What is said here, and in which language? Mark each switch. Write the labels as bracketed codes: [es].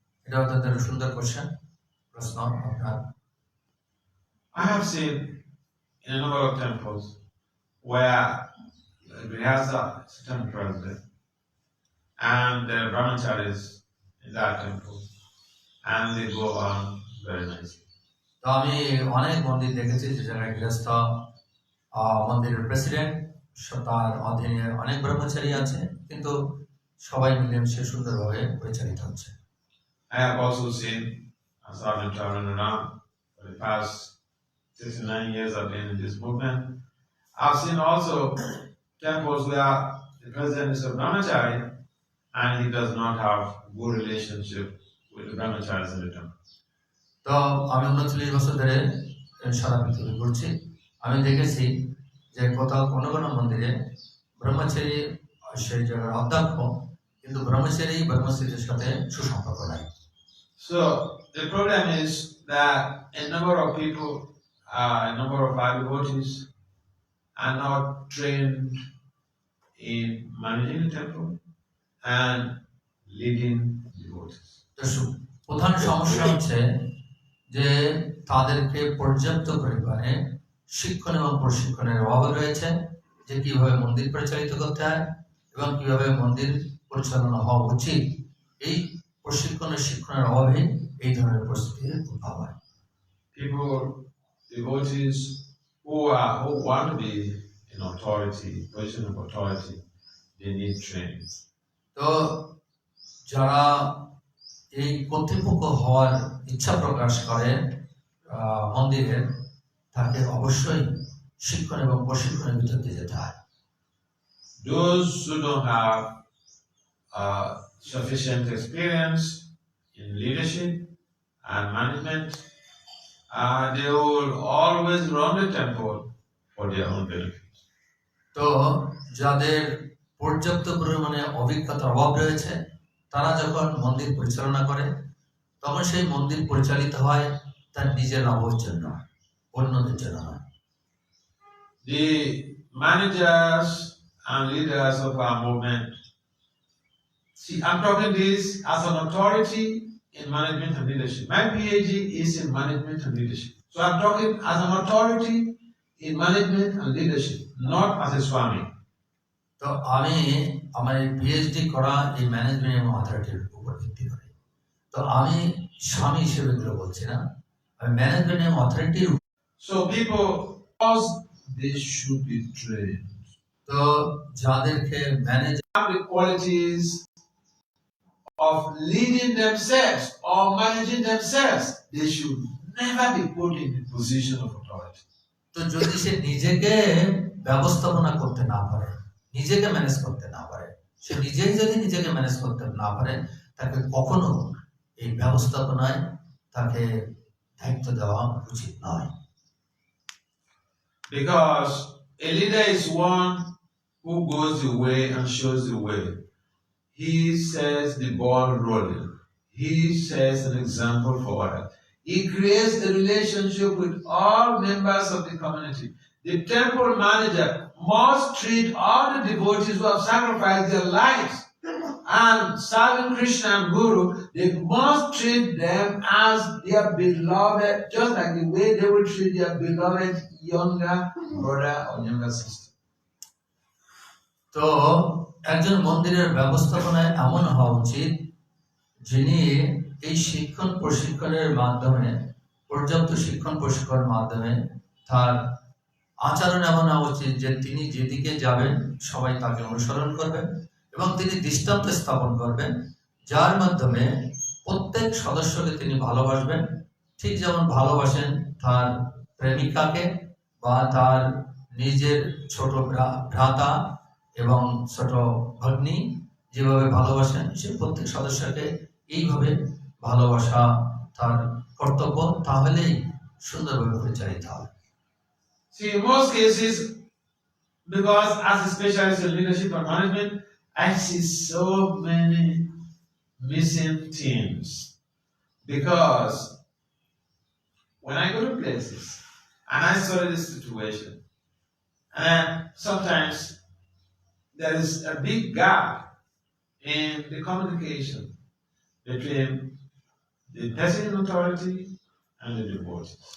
[bn] এটা অত্যন্ত সুন্দর কোশ্চেন, প্রশ্ন আপনার। [en] I have seen in a number of temples where the Grihastha is a temple president and the brahmacharis in that temple, and they go on very nicely. [bn] তো আমি অনেক মন্দির দেখেছি যে জায়গায় গৃহস্থ মন্দিরের প্রেসিডেন্ট, তার অধীনে অনেক ব্রহ্মচারী আছে, কিন্তু সবাই মিলেমিশে সুন্দরভাবে পরিচালিত হচ্ছে। [en] I have also seen, as I've been traveling around for the past 69 years I've been in this movement, I've seen also temples where the president is a brahmachari and he does not have good relationship with the brahmacharis in the temple. [bn] তো আমি 39 বছর ধরে সারা পৃথিবী ঘুরছি, আমি দেখেছি যে কোথাও কোনো কোনো মন্দিরে ব্রহ্মচারী সেই জায়গার অধ্যক্ষ কিন্তু ব্রহ্মচারীদের সাথে সুসম্পর্ক নাই। [en] So the problem is that a number of people, a number of our devotees are not trained in managing the temple and leading devotees. [bn] তো প্রধান সমস্যা হচ্ছে যে তাদেরকে পর্যাপ্ত পরিমাণে শিক্ষণ এবং প্রশিক্ষণের অভাব রয়েছে, যে কিভাবে মন্দির পরিচালিত করতে হয় এবং কিভাবে মন্দির পরিচালনা হওয়া উচিত। এই প্রশিক্ষণের শিক্ষণের অভাবে এই ধরনের পরিস্থিতির উদ্ভব হয়। [en] People, devotees who want to be in authority, position of authority, they need training. [bn] তো যারা এই কর্তৃপক্ষ হওয়ার ইচ্ছা প্রকাশ করে মন্দিরের, তাকে অবশ্যই শিক্ষণ এবং প্রশিক্ষণের ভিতর দিয়ে যেতে হয়। [en] Those who don't have sufficient experience in leadership and management, they will always run the temple for their own benefit. [bn] তো যাদের পর্যাপ্ত পরিমাণে অভিজ্ঞতার অভাব রয়েছে, তারা যখন মন্দির পরিচালনা করে তখন সেই মন্দির পরিচালিত হয় তার নিজের লাভের জন্য, অন্যদের জন্য নয়। [en] The managers and leaders of our movement, see, I'm talking this as an authority in management and leadership. My PhD is in management and leadership. So I'm talking as an authority in management and leadership, not as a Swami. [bn] তো আমি আমার PhD করা এই management এবং অথরিটির উপর ভিত্তি করে, তো আমি স্বামী হিসেবে এগুলো বলছি না, আমি ম্যানেজমেন্ট এবং অথরিটির। [en] So people, they should be trained. [bn] তো যাদেরকে manage [en] have the qualities of leading themselves or managing themselves, they should never be put in the position of authority. তো যদি সে নিজেকে ব্যবস্থাপনা করতে না পারে, নিজেকে ম্যানেজ করতে না পারে, সে নিজেই যদি নিজেকে ম্যানেজ করতে না পারে, তাকে কখনো এই ব্যবস্থাপনায় তাকে দায়িত্ব দেওয়া উচিত নয়। Because a leader is one who goes the way and shows the way. He sets the ball rolling. He sets an example for others. He creates a relationship with all members of the community. The temple manager must treat all the devotees who have sacrificed their lives and serving Krishna and Guru. They must treat them as their beloved, just like the way they will treat their beloved younger brother or younger sister. [bn] তো একজন মন্দিরের ব্যবস্থাপনায় এমন হওয়া উচিত যিনি এই শিক্ষণ প্রশিক্ষণের মাধ্যমে, পর্যাপ্ত শিক্ষণ প্রশিক্ষণের মাধ্যমে তার আচরণ এমন হওয়া উচিত যে তিনি যেদিকে যাবেন সবাই তাকে অনুসরণ করবেন এবং তিনি দৃষ্টান্ত স্থাপন করবেন, যার মাধ্যমে প্রত্যেক সদস্যকে তিনি ভালোবাসবেন, ঠিক যেমন ভালোবাসেন তার প্রেমিকাকে বা তার নিজের ছোট ভ্রাতা এবং ছোট ভগ্নী যেভাবে ভালোবাসেন, সে প্রত্যেক সদস্যকে এইভাবে ভালোবাসা তার কর্তব্য, তাহলেই সুন্দরভাবে পরিচালিত হবে। [en] See, in most cases, because as a specialist in leadership and management, I see so many missing things. Because when I go to places and I study this situation, and sometimes there is a big gap in the communication between the person in authority and the devotees.